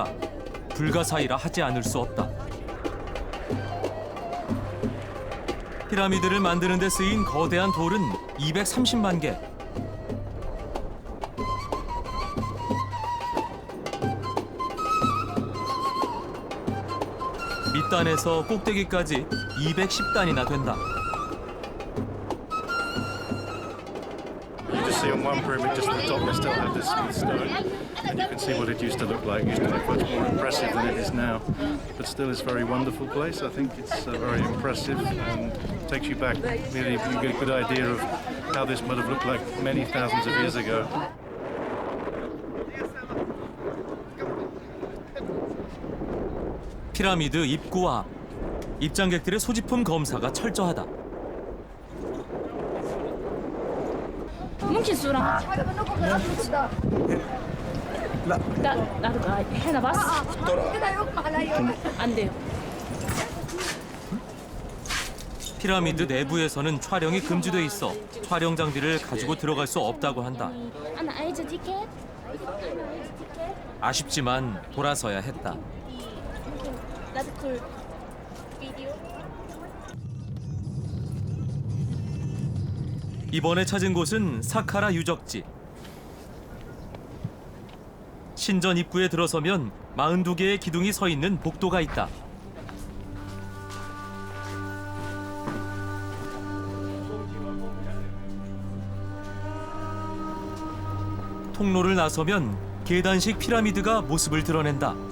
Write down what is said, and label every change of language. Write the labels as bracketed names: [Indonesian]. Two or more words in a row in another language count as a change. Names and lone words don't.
[Korean] 불가사의라 하지 않을 수 없다. 피라미드를 만드는 데 쓰인 거대한 돌은 230만 개. 밑단에서 꼭대기까지 210단이나 된다. [English] You just see on one pyramid, just at the top, they still have this smooth stone, and you can see what it used to look like. It used to look much more impressive than it is now, but still, it's a very wonderful place. I think it's very impressive and takes you back. Really, you get a good idea of how this might have looked like many thousands of years ago. [Korean] 피라미드 입구와 입장객들의 소지품 검사가 철저하다. [Arabic] ممكن صورة لا لا هنا بس كده يغمى عليا عندي [Korean] 피라미드 내부에서는 촬영이 금지돼 있어 촬영 장비를 가지고 들어갈 수 없다고 한다. [Arabic] أنا عايزة تيكت. [Korean] 아쉽지만 돌아서야 했다. [Arabic] ندخل فيديو. [Korean] 이번에 찾은 곳은 사카라 유적지. 신전 입구에 들어서면 42개의 기둥이 서 있는 복도가 있다. 통로를 나서면 계단식 피라미드가 모습을 드러낸다.